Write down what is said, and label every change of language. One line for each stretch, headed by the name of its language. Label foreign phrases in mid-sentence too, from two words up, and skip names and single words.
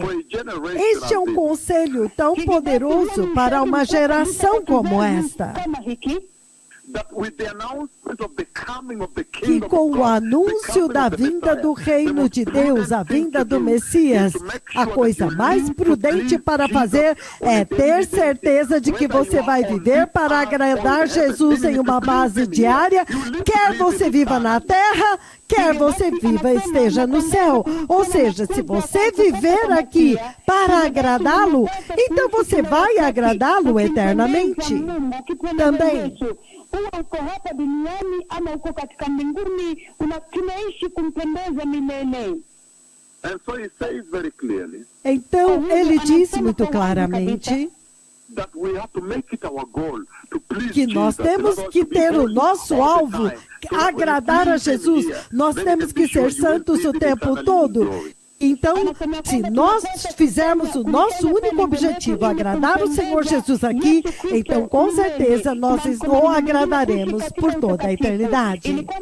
Portuguese: Este é um conselho tão poderoso para uma geração como esta, que com o anúncio da vinda do reino de Deus, a vinda do Messias, a coisa mais prudente para fazer é ter certeza de que você vai viver para agradar Jesus em uma base diária, quer você viva na terra, quer você viva e esteja no céu. Ou seja, se você viver aqui para agradá-lo, então você vai agradá-lo eternamente. Também,
Swahili: uko hapa duniani ama uko katika mbinguni, tunaishi kumpendeza milele.
English: And so he says very clearly,
Portuguese: então, ele disse muito claramente que nós temos que ter o nosso alvo, agradar a Jesus. Nós temos que ser santos o tempo todo. Então, se nós fizermos o nosso único objetivo, agradar o Senhor Jesus aqui, então com certeza nós o agradaremos por toda a eternidade.